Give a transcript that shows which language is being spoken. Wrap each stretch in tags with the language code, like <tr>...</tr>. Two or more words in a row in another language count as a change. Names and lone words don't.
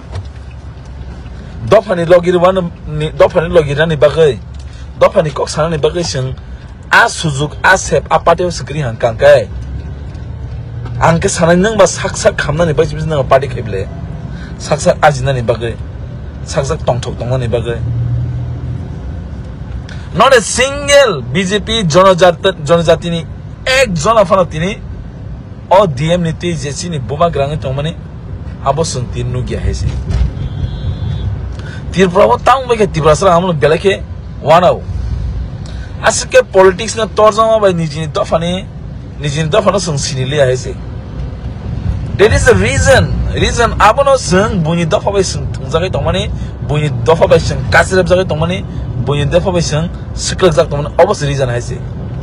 <trp>Dofani logir ni bagai Dofani kok sana ni bagai sing a suzuk a sep a party skri han kangkai angke sana nang ba sak khamna ni bagai nang party kheble sak ajina ni bagai sak tongthok tongna ni bagai</trp> <en>not a single</en> <trp>BJP Jonojati ni ek jona fana tini o DM ni ti jesi ni buma grang tongmani abo suntin nu gya hese Tripura wo tang bage Tripura sara amlo belake wanao asike politics na torzama by nijini dofani sung sinili ahese</trp> <en>there is a reason</en> <trp>abono sung buni dofa by sung tungjagai tongmani buni dofa by sung kasreb jagai tongmani buni dofa by sung siklak jak tongmani obos reason ahese</trp>